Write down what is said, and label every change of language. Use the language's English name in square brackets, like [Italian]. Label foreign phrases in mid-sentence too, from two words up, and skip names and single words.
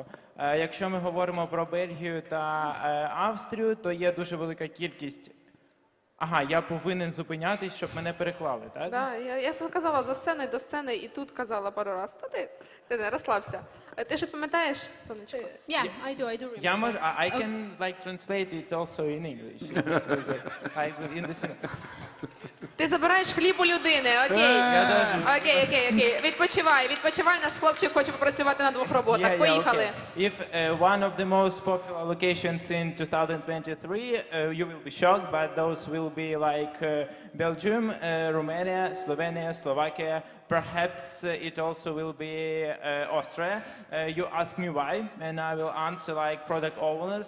[Ukrainian] Якщо ми говоримо про Бельгію та Австрію, то є дуже велика кількість. Ага, я повинен зупинятись, щоб мене переклали, так? Да, я це казала за сцени до сцени і тут казала пару раз. Та ти не розслабся. Ти щось пам'ятаєш, сонечко? [English] Yeah, I do remember. [Ukrainian] Я можу, [English] I can like translate it also in English. In the [Ukrainian] Ти забираєш хліб у людини, окей. Окей. Відпочивай, нас хлопчик хоче попрацювати на двох роботах. Поїхали. [English] If one of the most popular locations in 2023, you will be shocked, but those will be like Belgium, Romania, Slovenia, Slovakia. Perhaps it also will be Austria. You ask me why, and I will answer like product owners.